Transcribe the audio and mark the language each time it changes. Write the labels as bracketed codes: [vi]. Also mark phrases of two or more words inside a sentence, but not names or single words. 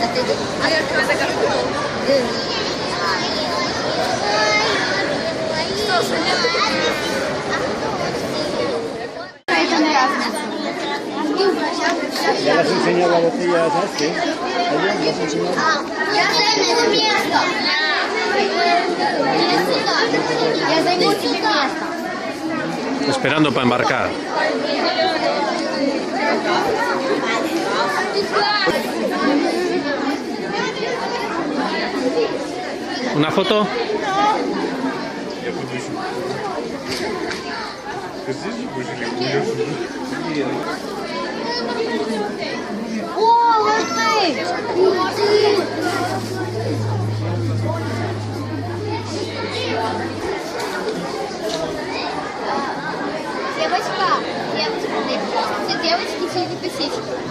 [es] Ya las enseñaba la botella, ¿sabes qué? Ayer las enseñaba. [ru] Я займу место. Я займу тебе место. [es] Esperando para embarcar. ¿Una foto? [ru] Я буду еще. Ты здесь же будешь или уйдешь? О, вот ты! Все девочки сидят писечки.